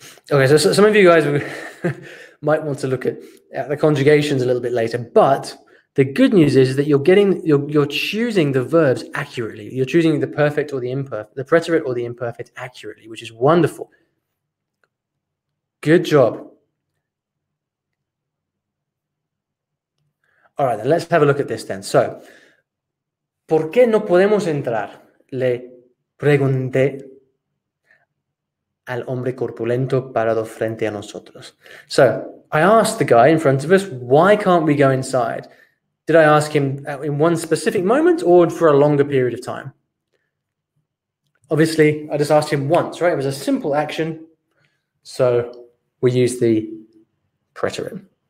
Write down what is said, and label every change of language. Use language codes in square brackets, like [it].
[en] Okay, so some of you guys might want to look at the conjugations a little bit later, but the good news is that you're choosing the verbs accurately. You're choosing the perfect or the imperfect, the preterite or the imperfect accurately, which is wonderful. Good job. All right, then let's have a look at this then. [es] So, ¿por qué no podemos entrar? Le pregunté al hombre corpulento parado frente a nosotros. [en] So, I asked the guy in front of us, why can't we go inside? Did I ask him in one specific moment or for a longer period of time? Obviously, I just asked him once, right? It was a simple action, so we use the preterite.